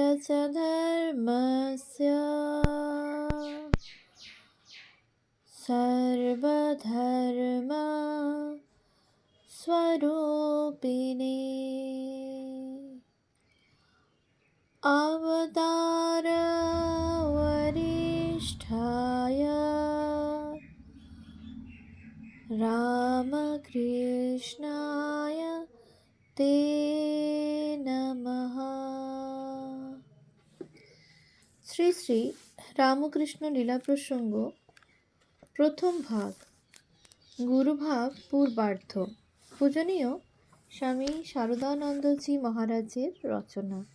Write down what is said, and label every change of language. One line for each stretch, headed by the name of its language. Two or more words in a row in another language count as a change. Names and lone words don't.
Sanskrit: धर्मस्य सर्वधर्म स्वरूपिणे अवतार वरिष्ठाय रामकृष्णाय ते नमः।
Bangla: শ্রী শ্রী রামকৃষ্ণ লীলা প্রসঙ্গ প্রথম ভাগ, গুরুভাব পূর্বার্ধ। পূজনীয় স্বামী শারদানন্দজি মহারাজের রচনা।